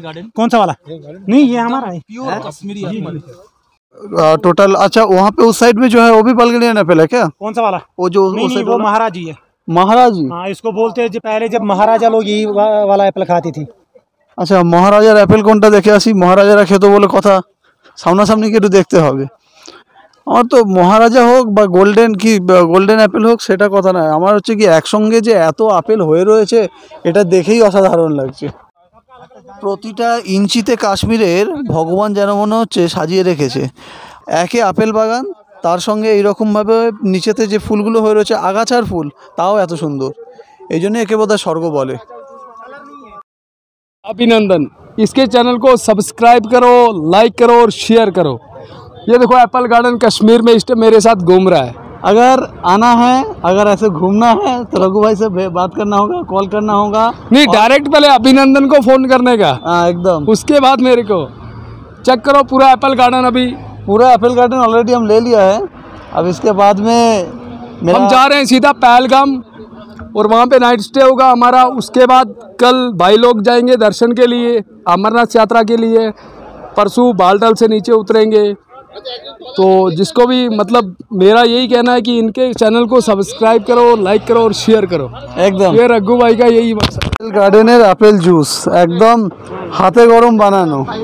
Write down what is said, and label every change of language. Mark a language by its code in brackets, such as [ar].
[hi] Garden कौन सा वाला? नहीं, ये हमारा है। कश्मीरी मालिक है। टोटल। अच्छा, वहाँ पे उस साइड में जो है वो भी बल्गेरियन एप्पल है क्या? कौन सा वाला? वो जो नहीं, उस नहीं, साइड वो वाला? महाराजी है। महाराजी। हाँ, इसको बोलते हैं, जो पहले जब महाराजा लोग यही वाला एप्पल खाती थी। [bn] আচ্ছা, মহারাজার অ্যাপেল কোনটা দেখে আসি। মহারাজারা খেতো বলে কথা, সামনাসামনি কি একটু দেখতে হবে। আমার তো মহারাজা হোক বা গোল্ডেন অ্যাপেল হোক সেটা কথা নয়, আমার হচ্ছে কি একসঙ্গে যে এত আপেল হয়ে রয়েছে এটা দেখেই অসাধারণ লাগছে। প্রতিটা ইঞ্চিতে কাশ্মীরের ভগবান যেন মনে হচ্ছে সাজিয়ে রেখেছে। একে আপেল বাগান, তার সঙ্গে এইরকমভাবে নিচেতে যে ফুলগুলো হয়ে রয়েছে আগাছার ফুল, তাও এত সুন্দর, এই জন্য একে বোধহয় স্বর্গ বলে। [hi] अभिनंदन, इसके चैनल को सब्सक्राइब करो, लाइक करो और शेयर करो। ये देखो एप्पल गार्डन कश्मीर में इस टाइम मेरे साथ घूम रहा है। अगर आना है, अगर ऐसे घूमना है तो रघु भाई से बात करना होगा, कॉल करना होगा। नहीं, डायरेक्ट पहले अभिनंदन को फोन करने का, हाँ एकदम। उसके बाद मेरे को चेक करो पूरा एप्पल गार्डन। अभी पूरा एप्पल गार्डन ऑलरेडी हम ले लिया है। अब इसके बाद में हम जा रहे हैं सीधा पहलगाम, और वहाँ पे नाइट स्टे होगा हमारा। उसके बाद कल भाई लोग जाएंगे दर्शन के लिए, अमरनाथ यात्रा के लिए। परसों बालटाल से नीचे उतरेंगे। तो जिसको भी मतलब मेरा यही कहना है कि इनके चैनल को सब्सक्राइब करो, लाइक करो और शेयर करो। एकदम। ये रघु भाई का यही मकसद। [bn] एप्पल गार्डনের আপেল জুস একদম হাতে গরম বানানো।